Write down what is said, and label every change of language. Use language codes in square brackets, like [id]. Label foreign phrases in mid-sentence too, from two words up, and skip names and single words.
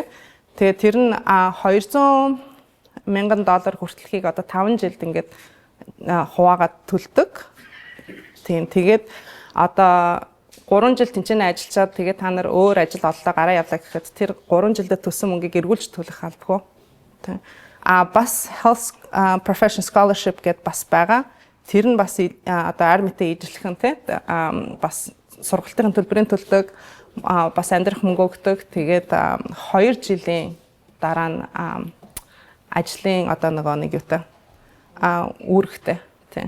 [mn] Тэгээ тэр нь $200 мянган хүртэлхийг одоо 5 жилд ингээд хуваагаад төлдөг. Тэгээд одоо 3 жил тэнцэнэ ажиллаад тэгээд та нар өөр ажил оллоо гараа явлаа гэхэд тэр 3 жилдээ төлсөн мөнгийг эргүүлж төлөх албагүй. Бас [en] health profession scholarship [mn] гэдээ бас байгаа. тэр нь бас одоо армитай ижилхэн те бас сургалтын төлбөрийн төлдөг бас амьдрах мөнгө өгдөг. Тэгээд 2 жилийн дараа нь ажлын одоо нэг юутай үүрэгтэй тий.